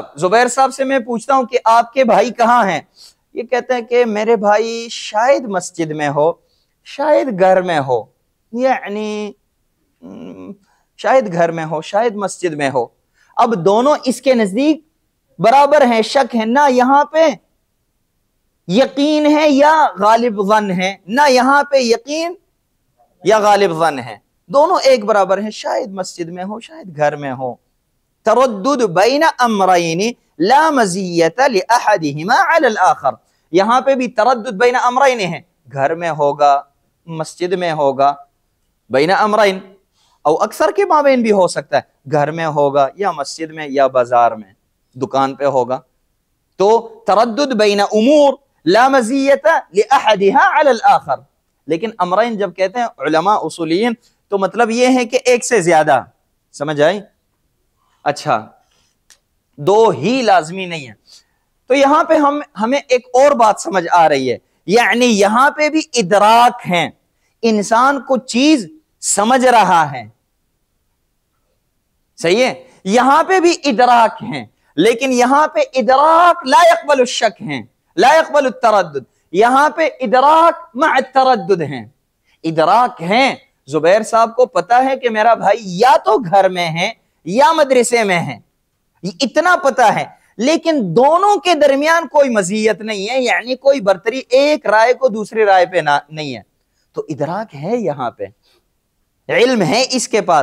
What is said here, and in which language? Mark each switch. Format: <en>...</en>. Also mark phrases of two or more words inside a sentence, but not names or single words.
<ur>زبیر صاحب سے میں پوچھتا ہوں کہ آپ کے بھائی کہاں ہیں؟ یہ کہتے ہیں کہ میرے بھائی شاید مسجد میں ہو، شاید گھر میں ہو، یعنی شاید گھر میں ہو شاید مسجد میں ہو. اب دونوں اس کے نزدیک برابر ہیں، شک ہے، نہ یہاں پہ یقین ہے یا غالب ظن ہے، نہ یہاں پہ یقین یا غالب ظن ہے، دونوں ایک برابر ہیں، شاید مسجد میں ہو شاید گھر میں ہو.</ur> <ar>تردد بین امرین لا مزیت لأحدہما علی الآخر.</ar> <ur>یہاں پہ بھی</ur> <ar>تردد بین امرین</ar> <ur>ہے، گھر میں ہوگا مسجد میں ہوگا،</ur> <ar>بین امرین، او اکثر</ar> <ur>کے مابین بھی ہو سکتا ہے، گھر میں ہوگا یا مسجد میں یا بازار میں دکان پہ ہوگا.</ur> <ar>تو تردد بین امور لا مزیت لأحدها علی الآخر.</ar> <ur>لیکن امرین جب کہتے ہیں علماء اصولین تو مطلب یہ ہے کہ ایک سے زیادہ. سمجھ آئی؟ اچھا دو ہی لازمی نہیں ہے. تو یہاں پہ ہمیں ایک اور بات سمجھ آ رہی ہے، یعنی یہاں پہ بھی ادراک ہے، انسان کو چیز سمجھ رہا ہے، صحیح ہے؟ یہاں پہ بھی ادراک ہیں، لیکن یہاں پہ ادراک</ur> <ar>لا يقبل الشک</ar> <ur>ہیں،</ur> <ar>لا يقبل التردد.</ar> <ur>یہاں پہ</ur> <ar>ادراک مع التردد</ar> <ur>ہیں. ادراک ہیں، زبیر صاحب کو پتا ہے کہ میرا بھائی یا تو گھر میں ہے یا مدرسے میں ہے، اتنا پتا ہے، لیکن دونوں کے درمیان کوئی مزیت نہیں ہے، یعنی کوئی برتری ایک رائے کو دوسری رائے پہ نہیں ہے. تو ادراک ہے، یہاں پہ علم ہے اس کے پاس.</ur>